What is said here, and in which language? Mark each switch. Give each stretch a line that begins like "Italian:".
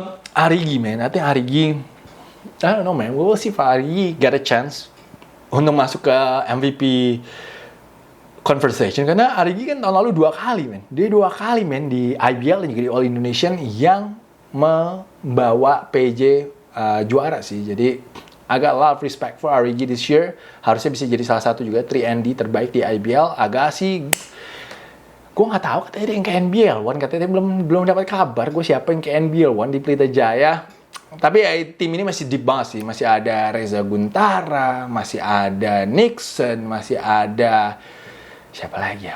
English: Arigi man,
Indonesian: nanti
English: Arigi, I don't know man, we will see if Arigi get a chance
Indonesian: untuk masuk ke
English: MVP conversation.
Indonesian: Karena Arigi kan tahun lalu 2 kali man. Dia 2 kali man di IBL dan juga di All Indonesian yang membawa PJ juara sih. Jadi agak
English: lot of respect for Arigi this year.
Indonesian: Harusnya bisa jadi salah satu juga 3ND terbaik di IBL. Agak sih, gue nggak tahu katanya dia yang ke NBL One. Katanya dia belum dapat kabar gue siapa yang ke NBL One di Pelita Jaya. Tapi ya, tim ini masih
English: deep
Indonesian: banget sih. Masih ada Reza Guntara, masih ada Nixon, masih ada siapa lagi ya?